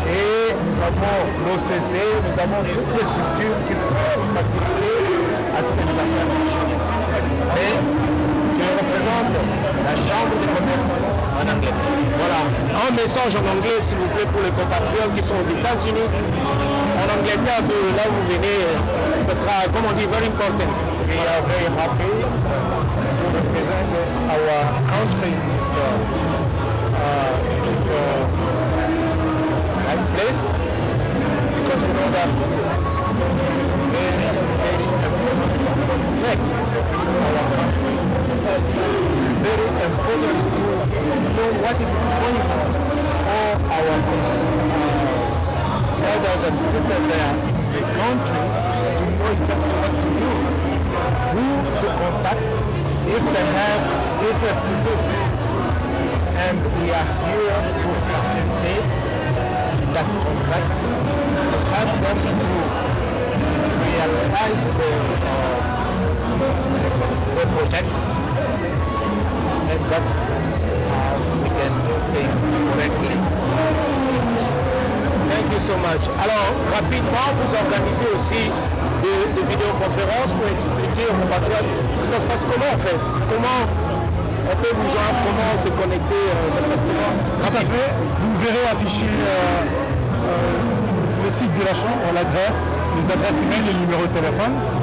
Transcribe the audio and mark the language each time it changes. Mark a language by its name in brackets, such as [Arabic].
[French] Et nous avons l'OCC, nous avons toutes les structures qui peuvent faciliter à ce que les affaires marchent. Mais je représente la Chambre de commerce en anglais. Voilà, un message en anglais s'il vous plaît pour les compatriotes qui sont aux États-Unis. En Angleterre, là où vous venez, ça sera, comme on dit, [English] very important. We are very happy to represent our country in this place because you know that it is very, very important to connect with our country. It is very important to know what is going on for our brothers and sisters there in the country to know exactly what to do, who to contact if they have business to do. And we are here to facilitate that contact, to help them to realize the project, and that's how we can do things correctly. Thank you so much. [French] Alors, rapidement, vous organisez aussi des vidéoconférences pour expliquer aux compatriotes que ça se passe comment en fait. Comment on peut vous joindre, comment se connecter, ça se passe comment? Tout à fait. Vous verrez afficher le site de la Chambre, l'adresse, les adresses email et le numéro de téléphone.